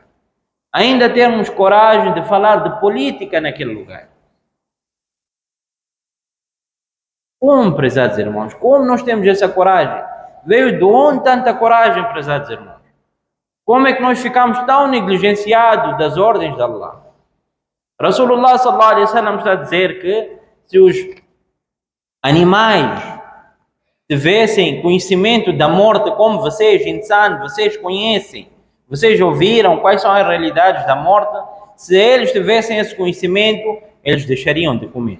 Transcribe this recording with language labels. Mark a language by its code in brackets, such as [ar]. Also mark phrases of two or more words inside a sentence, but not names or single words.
[pt] Ainda temos coragem de falar de política naquele lugar. Como, prezados irmãos? Como nós temos essa coragem? Veio de onde tanta coragem, prezados irmãos? Como é que nós ficamos tão negligenciados das ordens de Allah? Rasulullah [ar] صلى الله عليه وسلم [pt] está a dizer que se os animais tivessem conhecimento da morte como vocês, insanos, vocês conhecem, vocês ouviram quais são as realidades da morte, se eles tivessem esse conhecimento, eles deixariam de comer.